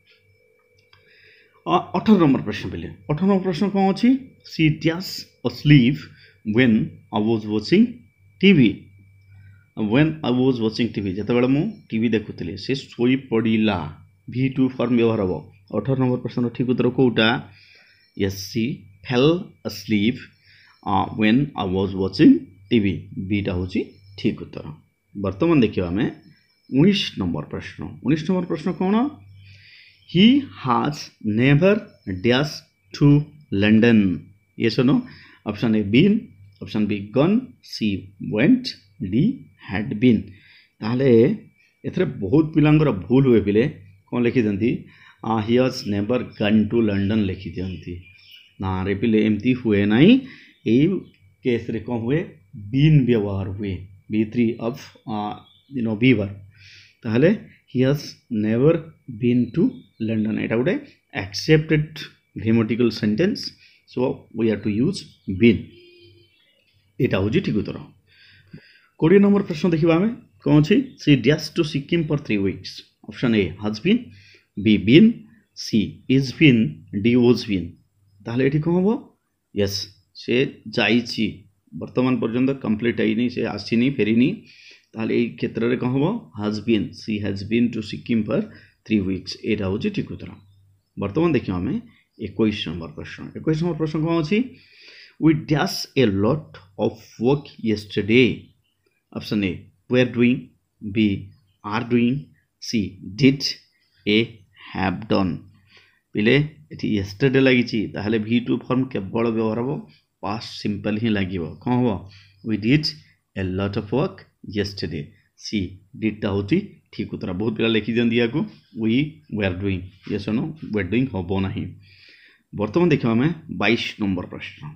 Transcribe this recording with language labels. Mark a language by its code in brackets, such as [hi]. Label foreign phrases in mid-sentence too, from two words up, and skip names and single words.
[or] 18 ନମ୍ବର ପ୍ରଶ୍ନ ପିଲେ 18 ନମ୍ବର ପ୍ରଶ୍ନ କ'ଣ ଅଛି [en] she dash asleep when I was watching TV [or] ଯେତେବେଳେ ମୁଁ ଟିଭି ଦେଖୁଥିଲି ସେ ଶୋଇ ପଡ଼ିଲା v2 ଫର୍ମ ବ୍ୟବହାର ହବ 18 ନମ୍ବର ପ୍ରଶ୍ନର ଠିକ ଉତ୍ତର କୋଉଟା [en] yes she fell asleep when I was watching TV [or] ବିଟା ହେଉଛି ଠିକ ଉତ୍ତର ବର୍ତ୍ତମାନ ଦେଖିବା ଆମେ 19 ନମ୍ବର ପ୍ରଶ୍ନ କ'ଣ [en] he has never dashed to London yes or no option A been option B gone C went D had been [or] ତାହେଲେ ଏଥିରେ ବହୁତ ପିଲାଙ୍କର ଭୁଲ ହୁଏ ପିଲେ କ'ଣ ଲେଖିଦିଅନ୍ତି [en] he has never gone to London [or] ଲେଖିଦିଅନ୍ତି ନା ରେ ପିଲେ ଏମିତି ହୁଏ ନାହିଁ ଏଇ କେସ୍ରେ କ'ଣ ହୁଏ been ବ୍ୟବହାର ହୁଏ [en] B3 of be verb [or] ତାହେଲେ [en] he has never been to London [or] ଏଇଟା ଗୋଟେ [en] accepted grammatical sentence so we have to use been [or] ଏଇଟା ହେଉଛି ଠିକ ଉତ୍ତର 20 ନମ୍ବର ପ୍ରଶ୍ନ ଦେଖିବା ଆମେ କ'ଣ ଅଛି [en] she dashed to Sikkim for 3 weeks option A has been B been C is been D was been [or] ତାହେଲେ ଏଠି କ'ଣ ହବ yes ସେ ଯାଇଛି ବର୍ତ୍ତମାନ ପର୍ଯ୍ୟନ୍ତ କମ୍ପ୍ଲିଟ୍ ହେଇନି ସେ ଆସିନି ଫେରିନି ତାହେଲେ ଏଇ କ୍ଷେତ୍ରରେ କ'ଣ ହବ [en] has been she has been to Sikkim for 3 weeks [or] ଏଇଟା ହେଉଛି ଠିକ ଉତ୍ତର ବର୍ତ୍ତମାନ ଦେଖିବା ଆମେ 21 ନମ୍ବର ପ୍ରଶ୍ନ କ'ଣ ଅଛି [en] we dash a lot of work yesterday option A were doing B are doing C did A have done [or] ପିଲେ ଏଠି yesterday ଲାଗିଛି ତାହେଲେ v2 ଫର୍ମ କେବଳ ବ୍ୟବହାର ହେବ [en] past simple [or] ହିଁ ଲାଗିବ କ'ଣ ହେବ [en] we did a lot of work yesterday C did [or] ଟା ହେଉଛି ଠିକ ଉତ୍ତର ବହୁତ ପିଲା ଲେଖିଦିଅନ୍ତି ୟାକୁ [en] we were doing yes or no were doing [or] ହେବ ନାହିଁ ବର୍ତ୍ତମାନ ଦେଖିବା ଆମେ 22 ନମ୍ବର ପ୍ରଶ୍ନ